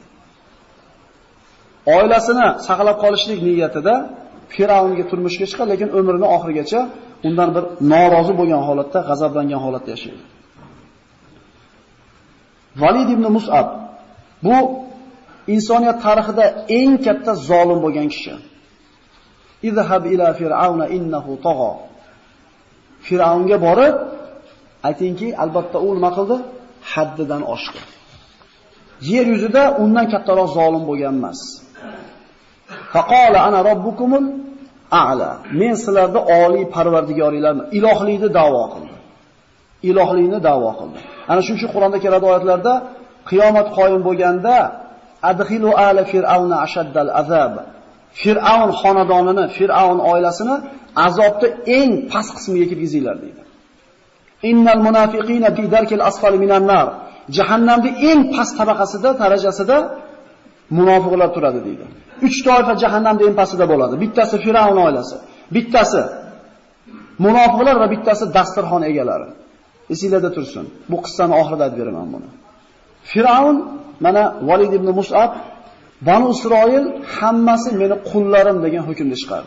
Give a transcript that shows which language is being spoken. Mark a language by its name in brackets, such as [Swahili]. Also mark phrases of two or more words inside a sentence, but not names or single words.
[Uzbek] Oilasini saqlab qolishlik niyatida Firavnga turmushga chiqadi, lekin umrining oxirigacha undan bir norozi bo'lgan holatda, g'azablangan holatda yashaydi. Valid ibn Mus'ab bu insoniyat tarixida eng katta zolim bo'lgan kishi. [Arabic] اذهب إلى فرعون إنه طغى. [Uzbek] Firavnga borib aytingki, albatta u nima qildi? Haddidan oshdi. Yer yuzida undan kattaroq zolim bo'lgan emas. [Arabic] فقال أنا ربكم الأعلى. [Uzbek] Men sizlarni oliy parvardigoringlarman, ilohlikni da'vo qildi. Ilohlikni da'vo qildi. Ana shuning uchun Qur'onda keladi oyatlarda qiyomat qoyim bo'lganda [Arabic] أدخلوا آل فرعون أشد العذاب. [Uzbek] Fir'aun xonadonini, Fir'aun oilasini azobda eng past qismiga kirgizinglar deydi. [Arabic] إن المنافقين في الدرك الأسفل من النار. [Uzbek] Jahannamning eng past tabaqasida, darajasida munofiqlar turadi deydi. 3 toifa jahannamning eng pastida bo'ladi. Bittasi Fir'aun oilasi, bittasi munofiqlar va bittasi dasturxon egalari. Esingizda tursin. Bu qissani oxirida aytib beraman buni. Fir'aun mana Valid ibn Mus'ab Banu Isroil hammasi meni qullarim degan hukmni chiqardi.